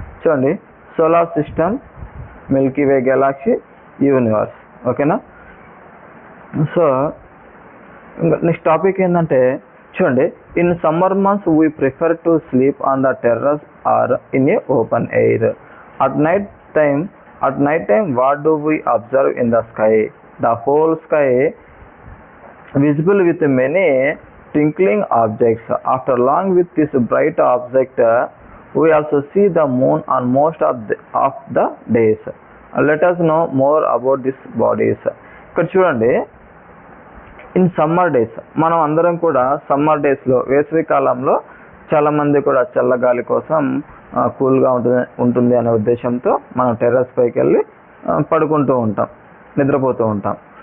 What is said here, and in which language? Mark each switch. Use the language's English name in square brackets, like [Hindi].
[Telugu] చూడండి, solar system, Milky వే Galaxy, universe. ఓకేనా? [English] so next topic [Telugu] ఏంటంటే చూడండి, [English] In summer months we prefer to sleep on the terrace or in a open air. At night time what do we observe in the sky? The whole sky visible with many twinkling objects. After long with this bright object, we also see the moon on most of the days. Let us know more about these bodies. [Telugu] ఇక్కడ చూడండి, [English] in summer days, [Telugu] మనం అందరం కూడా summer డేస్లో, వేసవి కాలంలో చాలామంది కూడా చల్లగాలి కోసం, కూల్గా ఉంటుంది అనే ఉద్దేశంతో మనం టెర్రస్ పైకి వెళ్ళి పడుకుంటూ ఉంటాం, నిద్రపోతూ ఉంటాం.